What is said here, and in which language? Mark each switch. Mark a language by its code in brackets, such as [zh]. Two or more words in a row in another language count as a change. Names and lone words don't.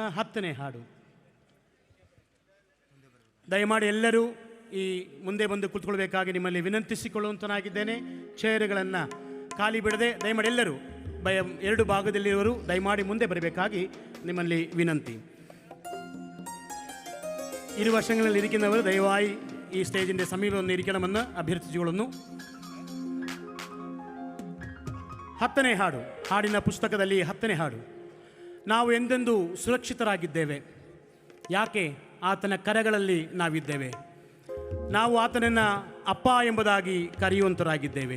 [kn] 10ನೇ ಹಾಡು. ದಯಮಾಡಿ ಎಲ್ಲರೂ ಈ ಮುಂದೆ ಬಂದು ಕೂತ್ಕೊಳ್ಬೇಕಾಗಿ ನಿಮ್ಮಲ್ಲಿ ವಿನಂತಿಸಿಕೊಳ್ಳುವಂತನಾಗಿದ್ದೇನೆ. ಚೇರುಗಳನ್ನು ಖಾಲಿ ಬಿಡದೆ ದಯಮಾಡಿ ಎಲ್ಲರೂ ಎರಡು ಭಾಗದಲ್ಲಿರುವರು ದಯಮಾಡಿ ಮುಂದೆ ಬರಬೇಕಾಗಿ ನಿಮ್ಮಲ್ಲಿ ವಿನಂತಿ. [ml] ഇരുവശങ്ങളിൽ ഇരിക്കുന്നവർ ദയവായി ഈ സ്റ്റേജിൻ്റെ സമീപം ഒന്ന് ഇരിക്കണമെന്ന് അഭ്യർത്ഥിച്ചുകൊള്ളുന്നു. [kn] 10ನೇ ಹಾಡು. ಹಾಡಿನ ಪುಸ್ತಕದಲ್ಲಿ 10ನೇ ಹಾಡು. ನಾವು ಎಂದೆಂದೂ ಸುರಕ್ಷಿತರಾಗಿದ್ದೇವೆ. ಯಾಕೆ? ಆತನ ಕರಗಳಲ್ಲಿ ನಾವಿದ್ದೇವೆ. ನಾವು ಆತನನ್ನು ಅಪ್ಪ ಎಂಬುದಾಗಿ ಕರೆಯುವಂತರಾಗಿದ್ದೇವೆ.